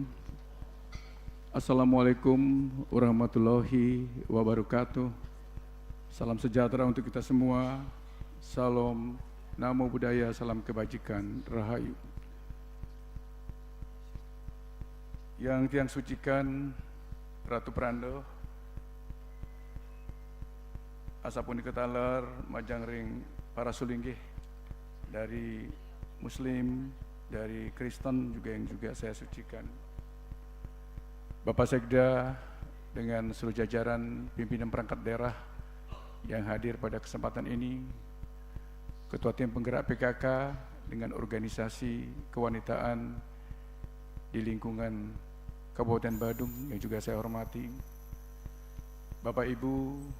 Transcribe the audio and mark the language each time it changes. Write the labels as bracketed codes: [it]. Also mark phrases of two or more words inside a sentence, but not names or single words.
[ar] السلام عليكم ورحمة الله وبركاته. [id] Salam sejahtera untuk kita semua. Salam, [pi] namo buddhaya, [id] salam kebajikan, rahayu. Yang tiang sucikan Ratu Prando, asapun ketalar, majangring para sulinggih dari Muslim, dari Kristen juga yang juga saya sucikan. Bapak Sekda dengan seluruh jajaran pimpinan perangkat daerah yang hadir pada kesempatan ini, Ketua Tim Penggerak PKK dengan organisasi kewanitaan di lingkungan Kabupaten Badung yang juga saya hormati, Bapak Ibu,